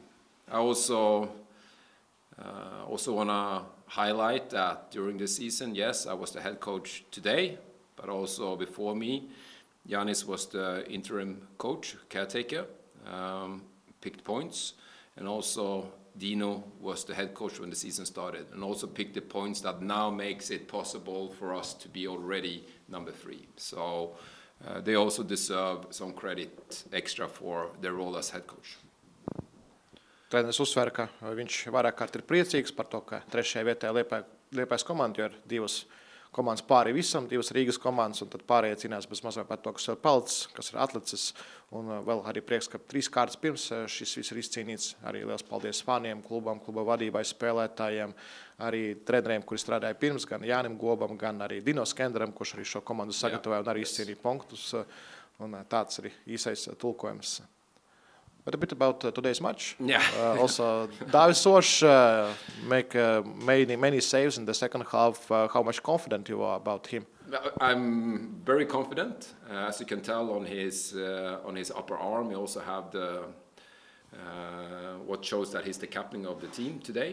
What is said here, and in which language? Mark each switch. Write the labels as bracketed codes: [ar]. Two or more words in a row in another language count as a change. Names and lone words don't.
[en] I also want to highlight that during the season, yes, I was the head coach today, but also before me, Janis was the interim coach, caretaker, picked points, and also Dino was the head coach when the season started, and also picked the points that now makes it possible for us to be already number 3. So they also deserve some credit extra for their role as head coach. [lv] Treneris uzsver, ka viņš vairāk kārt ir priecīgs par to, ka 3. vietā Liepājas komanda, jo ir 2 komandas pāri visam, 2 Rīgas komandas, un tad pārējie cīnās bez mazliet par to, kas ir palicis, kas ir atlicis, un vēl arī prieks, ka 3 kārtas pirms šis viss ir izcīnīts. Arī liels paldies fāniem, klubam, kluba vadībai, spēlētājiem, arī treneriem, kuri strādāja pirms, gan Jānim Gobam, gan arī Dino Skenderam, kurš arī šo komandu sagatavoja un arī izcīnīja punktus, un tāds arī īsais tulkojums. [en] But a bit about today's match. Yeah. Also, Dāvis Soš made many saves in the second half. How much confident you are about him? I'm very confident. As you can tell on his upper arm, he also have the what shows that he's the captain of the team today.